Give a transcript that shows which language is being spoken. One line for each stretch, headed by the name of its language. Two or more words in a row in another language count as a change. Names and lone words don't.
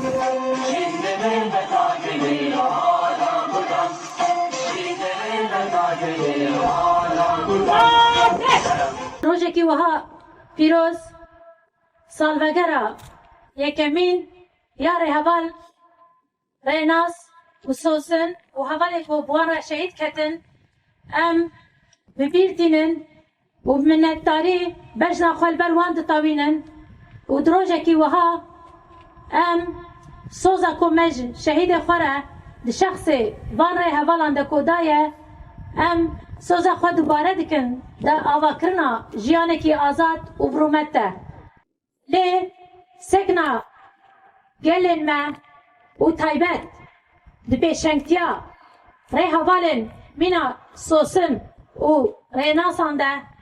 Kurdish: روزێکی وەها پیرۆز ساڵڤەگەرە یەکەمین یارێ هەڤال ڕێناس و سۆسن و هەڤالێک بۆ بوارە شەهید کەتن ئەم ببیردینن و منەتداری بەژنا خوێلبەر وان دتەوینن و درۆژێکی وەها ئەم سۆزە کۆمەژ شەهیدێ خوەرە di şexsê van rê hevalan de kodaye em soza xwe dubare dikin de avakirina jiyanekî azad û birûmet de. Lê sekna gelên me û taybet di pêşengtiya rê hevalên mîna sosin û rênasan de